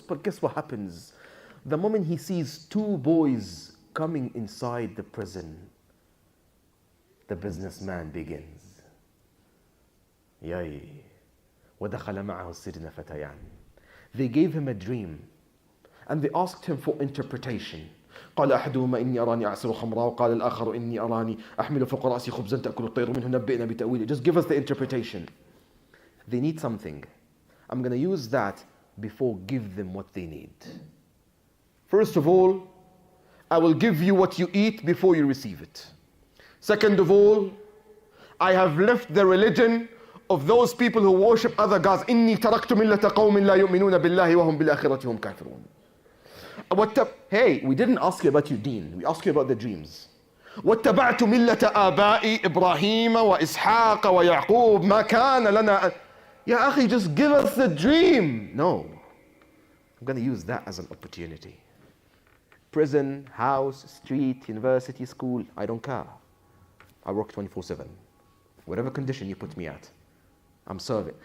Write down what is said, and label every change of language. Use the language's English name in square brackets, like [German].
[English] But guess what happens? The moment he sees 2 boys coming inside the prison, the businessman begins. [Arabic] Yay. وَدَخَلَ مَعَهُ السِّجْنَ فَتَيَانِ. [English] They gave him a dream and they asked him for interpretation. [Arabic] قال أحدهما إني أراني أعصر خمرا وقال الآخر إني أراني أحمل فوق رأسي خبزا تأكل الطير منه نبئنا بتأويله. [English] Just give us the interpretation. They need something. I'm going to use that before give them what they need. First of all, I will give you what you eat before you receive it. Second of all, I have left the religion of those people who worship other gods. [Arabic] إني تركت ملة قوم لا يؤمنون بالله وهم بالآخرة هم كافرون. [English] Hey, we didn't ask you about your deen. We asked you about the dreams. [Arabic] واتبعت ملة آبائي إبراهيم وإسحاق ويعقوب ما كان لنا. [English] Ya akhi, just give us the dream. No. I'm going to use that as an opportunity. Prison, house, street, university, school, I don't care. I work 24/7. Whatever condition you put me at. I'm serving.